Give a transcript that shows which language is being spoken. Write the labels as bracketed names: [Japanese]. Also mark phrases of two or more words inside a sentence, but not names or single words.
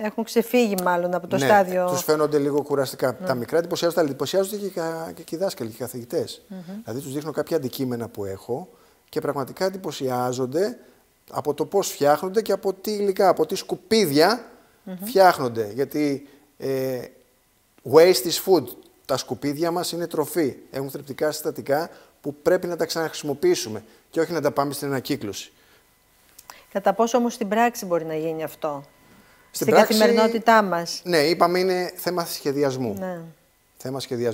[Greek] Έχουν ξεφύγει μάλλον από το στάδιο. Τους φαίνονται λίγο κουραστικά. Τα μικρά εντυπωσιάζονται, αλλά εντυπωσιάζονται και οι δάσκαλοι και οι καθηγητές. Δηλαδή τους δείχνω κάποια αντικείμενα που έχω και πραγματικά εντυπωσιάζονται από το πώς φτιάχνονται και από τι υλικά, από τι σκουπίδια φτιάχνονται. [English] Γιατί waste is food. [Greek] Τα σκουπίδια μας είναι τροφή. Έχουν θρεπτικά συστατικά που πρέπει να τα ξαναχρησιμοποιήσουμε και όχι να τα πάμε στην ανακύκλωση. Κατά πόσο όμως στην πράξη μπορεί να γίνει αυτό, στην καθημερινότητά μας? Ναι, είπαμε είναι θέμα σχεδιασμού. Ναι. Θέμα σχεδιασμού.